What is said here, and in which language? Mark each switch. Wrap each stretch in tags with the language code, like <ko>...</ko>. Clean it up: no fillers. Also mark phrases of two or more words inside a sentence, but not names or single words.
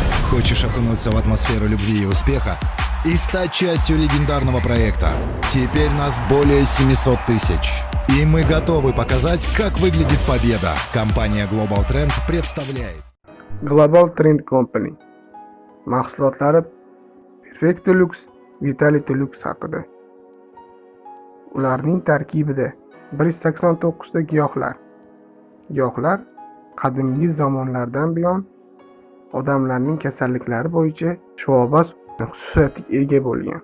<ru>Хочешь окунуться в атмосферу любви и успеха и стать частью легендарного проекта? Теперь нас более 700 тысяч. И мы готовы показать, как выглядит победа. Компания Global Trend представляет.</ru> <uz>Global Trend Company mahsulotlari Perfectilux, Vitalitilux haqida. Ularning tarkibida 189 ta giyohlar. Giyohlar qadimgi zamonlardan buyon odamlarning kasalliklari bo'yicha shifobax xususiyatga ega bo'lgan.</uz>